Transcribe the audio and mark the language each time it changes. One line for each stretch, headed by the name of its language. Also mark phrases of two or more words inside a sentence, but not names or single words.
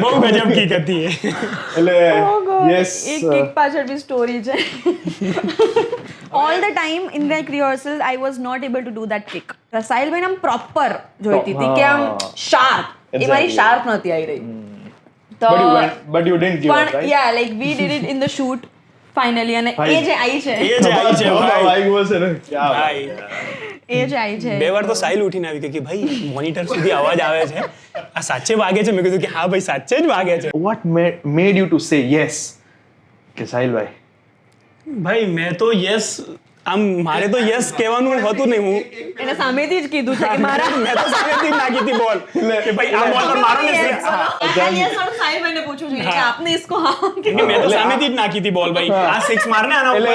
Gujarati: બહુ ગજબ કિક હતી એ. એટલે યસ એક કિક પાછળ બી સ્ટોરી છે.
English: all the time in like rehearsal I was not able to do that kick.
Gujarati: સાહિલભાઈ આમ પ્રોપર જોઈતી હતી કે આમ શાર્પ. એ મારી શાર્પ નહોતી આવી રહી. તો
English: but you didn't give up,
Gujarati: પણ
English: right? ya like we did it in the shoot finally
Gujarati: અને એ જે આવી છે એ જે આવી છે ભાઈ. ભાઈ છે ને ક્યાં ભાઈ એ જે આવી છે બે વાર તો સાહિલ ઉઠીને આવી કે ભાઈ મોનિટર સુધી અવાજ આવે છે, આ સાચે વાગે છે? મેં કીધું કે હા ભાઈ સાચે જ વાગે છે.
English: what made you to say yes
Gujarati: કે સાહિલભાઈ? ભાઈ મેં તો યસ આમ મારે તો યસ કહેવાનું હતું નહીં. હું એને સામેથી જ કીધું છે કે મારા મેં તો સામેથી જ નાખી હતી બોલ કે ભાઈ આ બોલ પર મારો ને six. સાહિલભાઈને પૂછવું જોઈએ કે આપને इसको હા કેમ કે મેં તો સામેથી જ નાખી હતી બોલ ભાઈ આ સિક્સ મારને આના ઉપર.